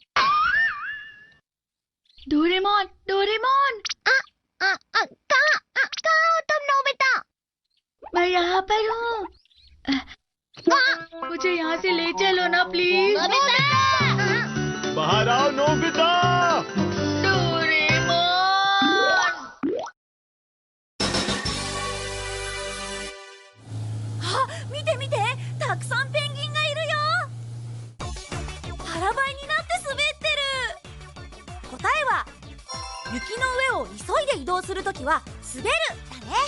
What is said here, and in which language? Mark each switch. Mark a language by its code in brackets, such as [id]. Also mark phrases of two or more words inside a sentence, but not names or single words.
[hi] डोरेमोन, डोरेमोन! कहाँ हो तुम नोबिता? मैं यहाँ पर हूँ। मुझे यहाँ से ले चलो ना प्लीज। बाहर आओ नोबिता! डोरेमोन! [ja] あ、見て見て、たくさんペンギンがいるよ。腹ばいになって滑ってる。答えは雪の上を急いで移動するときは滑るだね。